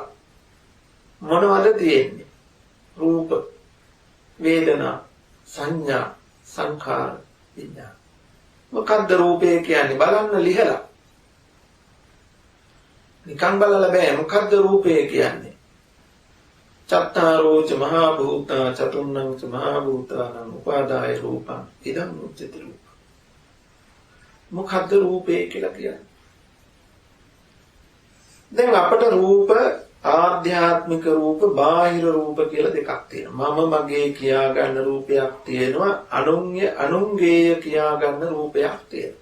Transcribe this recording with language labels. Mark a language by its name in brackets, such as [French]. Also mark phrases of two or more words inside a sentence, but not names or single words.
[Sinhala] මොනවද තියෙන්නේ? රූප, වේදනා, සංඥා, සංඛාර, විඥාන. මොකද්ද රූපය කියන්නේ? බලන්න ලිහලා. නිකන් බලලා බෑ. මොකද්ද රූපය කියන්නේ? [Pali] චත්තාරෝච මහා භූතා චතුර්ණං ච මහා භූතානං උපාදාය රූපං ඉදං උච්චති රූප. [Sinhala] මොකද්ද රූපය කියලා කියන්නේ? දැන් අපට රූප ආධ්‍යාත්මික රූප බාහිර රූප කියලා දෙකක් තියෙනවා. මම මගේ කියා ගන්න රූපයක් තියෙනවා, අනුන්ගේය කියා ගන්න රූපයක් තියෙනවා.